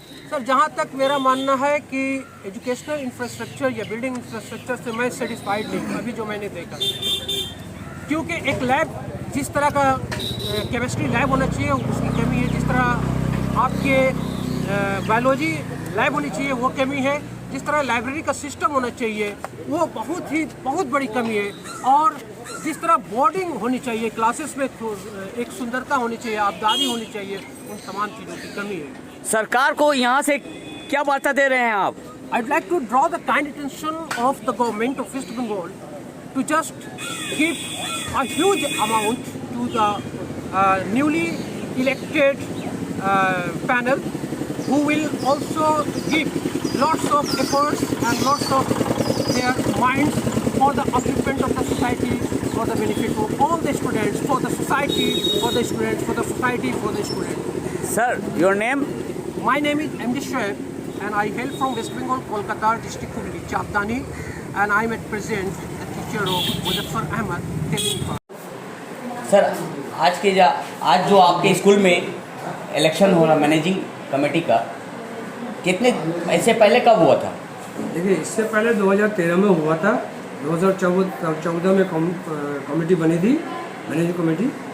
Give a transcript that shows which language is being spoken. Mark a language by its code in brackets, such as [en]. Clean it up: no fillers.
[hi] Sir, जहाँ तक मेरा मानना है कि एजुकेशनल इंफ्रास्ट्रक्चर या बिल्डिंग इंफ्रास्ट्रक्चर से मैं सेटिस्फाइड नहीं अभी जो मैंने देखा, क्योंकि एक लैब जिस तरह का केमिस्ट्री लैब होना चाहिए उसकी कमी है, जिस तरह आपके बायोलॉजी लैब होनी चाहिए वो कमी है, जिस तरह लाइब्रेरी का सिस्टम होना चाहिए वो बहुत बड़ी कमी है। और जिस तरह बोर्डिंग होनी चाहिए, क्लासेस में एक सुंदरता होनी चाहिए, आबदारी होनी चाहिए, उन तमाम चीज़ों की कमी है। सरकार को यहाँ से क्या वार्ता दे रहे हैं आप? [en] I'd like to draw the kind attention of the government of West Bengal to just give a huge amount to the newly elected panel, who will also give lots of efforts and lots of their minds for the upliftment of the society, for the benefit of all the students, for the society, for the students, for the society, for the students. Sir, your name? My name is MD Shoaib and I hail from West Bengal, Kolkata district Hooghly, Chavdani, and I am at present the teacher of Muzaffar Ahmad, Technical. [hi] Sir आज जो आपके school में election हो रहा managing committee का, कितने इससे पहले कब हुआ था? देखिए, इससे पहले 2013 में हुआ था। 2014 में कमेटी बनी थी, मैनेजिंग कमेटी।